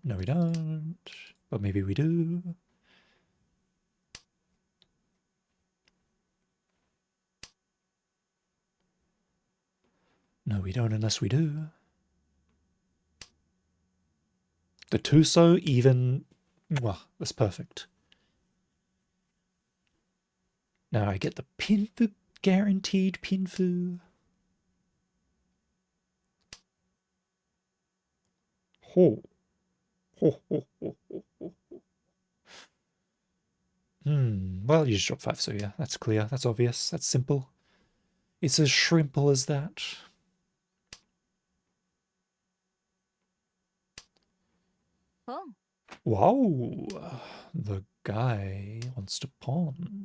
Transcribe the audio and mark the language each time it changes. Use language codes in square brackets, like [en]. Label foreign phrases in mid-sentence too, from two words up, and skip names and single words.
[en] No, we don't. But maybe we do. No, we don't unless we do. The 2-so even... Mwah, that's perfect. Now I get the Pinfu, guaranteed Pinfu. Ho. Ho, ho, ho, ho, ho. Well, you just drop 5, so yeah, that's clear. That's obvious. That's simple. It's as shrimple as that. Oh, Wow. The guy wants to pawn.